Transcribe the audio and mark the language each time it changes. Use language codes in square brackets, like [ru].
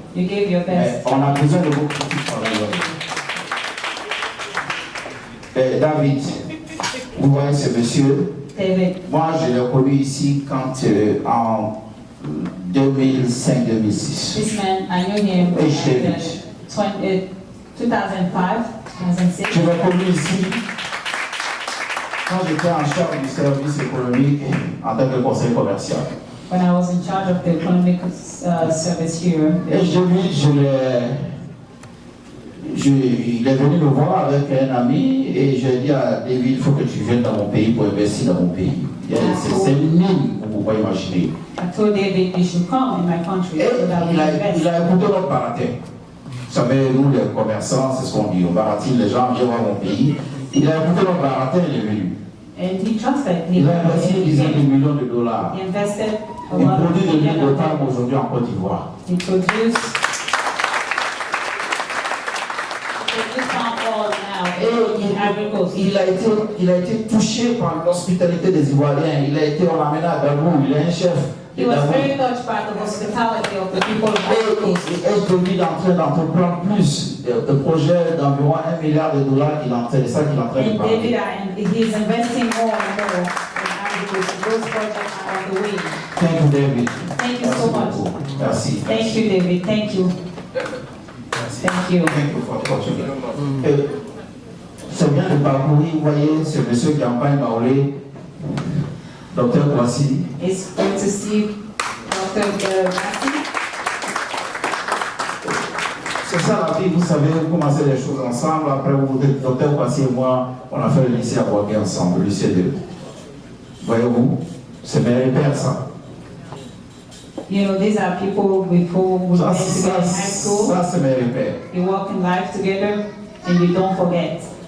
[fr] Mais on a besoin de vos critiques par David, vous voyez ce monsieur, moi je l'ai connu ici quand en 2005-2006. [en] This man, I knew him in 2005, 2006. [fr] Je l'ai connu ici quand j'étais en charge du service économique en tant que conseiller commercial. [en] When I was in charge of the economic service here. [fr] Et il est venu me voir avec un ami et j'ai dit à David, il faut que tu viennes dans mon pays pour investir dans mon pays. C'est une mine, vous pouvez imaginer. [en] I told David, you should come in my country. [fr] Il a écouté notre baratin. Vous savez, nous les commerçants, c'est ce qu'on dit. On baratine les gens, viens voir mon pays. Il a écouté notre baratin, il est venu. Il a investi une dizaine de millions de dollars. [en] He invested a [fr] Il [en] lot of [fr] produit de l'huile de [en] millions. [fr] palme aujourd'hui en Côte d'Ivoire. [en] He produced palm oil now in Ivory Coast. [fr] Il a été touché par l'hospitalité des Ivoiriens. On l'a amené à Dabour, il est un chef. [en] He was very touched by the hospitality of the people of Ivory Coast. [fr] Et je lui en train d'entreprendre plus de projets d'environ $1 milliard qu'il est en train de parler. [en] He's investing more and more in Ivory Coast. Those projects are on the way. Thank you, David. Thank you so much. [fr] Merci. [en] Thank you, David. Thank you. Thank you. Thank you for the opportunity. [fr] C'est bien de parcourir, vous voyez, ce monsieur qui campagne Baolé, Dr. Kwasi. [en] It's good to see Dr. Kwasi. [fr] C'est ça la vie, vous savez, vous commencez les choses ensemble. Après, vous, Dr. Kwasi et moi, on a fait le lycée à Boisguet ensemble, le lycée 2. Voyez-vous, c'est mes repères, ça. [en] You know, these are people with whom we went together in high school. [fr] Ça, c'est mes repères. [en] You walk in life together and you don't forget.